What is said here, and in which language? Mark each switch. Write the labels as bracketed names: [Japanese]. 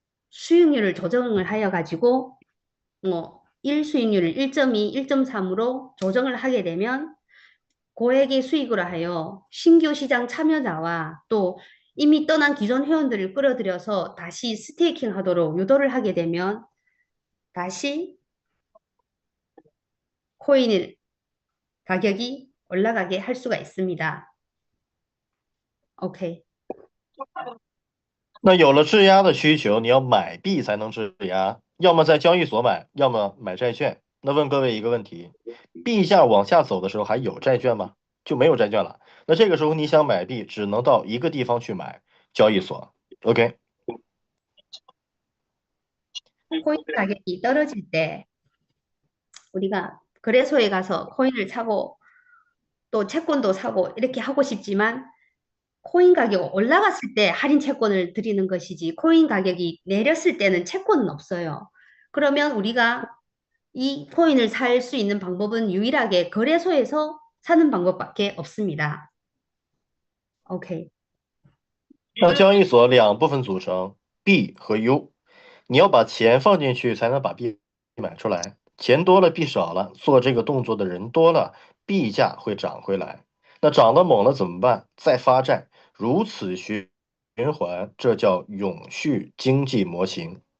[Korean] 수익률을 조정을 하여 가지고 뭐 1수익률을 1.2, 1.3으로 조정을 하게 되면 고액의 수익으로 하여 신규 시장 참여자와 또 이미 떠난 기존 회원들을 끌어들여서 다시 스테이킹 하도록 유도를 하게 되면 다시 코인 가격이 올라가게 할 수가 있습니다. OK， [Chinese] 那有了质押的需求，你要买币才能质押，要么在交易所买，要么买债券。那问各位一个问题，币价往下走的时候还有债券吗？就没有债券了。那这个时候你想买币，只能到一个地方去买，交易所。 OK， [Korean] 코인 가격이 떨어질 때 우리가 거래소에 가서 코인을 사고 또 채권도 사고 이렇게 하고 싶지만 코인 가격 올라갔을 때 할인 채권을 드리는 것이지 코인 가격이 내렸을 때는 채권은 없어요. 그러면 우리가 이 코인을 살 수 있는 방법은 유일하게 거래소에서 사는 방법밖에 없습니다. OK， [Chinese] 那交易所两部分组成，币和 U，你要把钱放进去才能把币买出来，钱多了币少了，做这个动作的人多了，币价会涨回来。那涨得猛了怎么办？再发债，如此循环，这叫永续经济模型。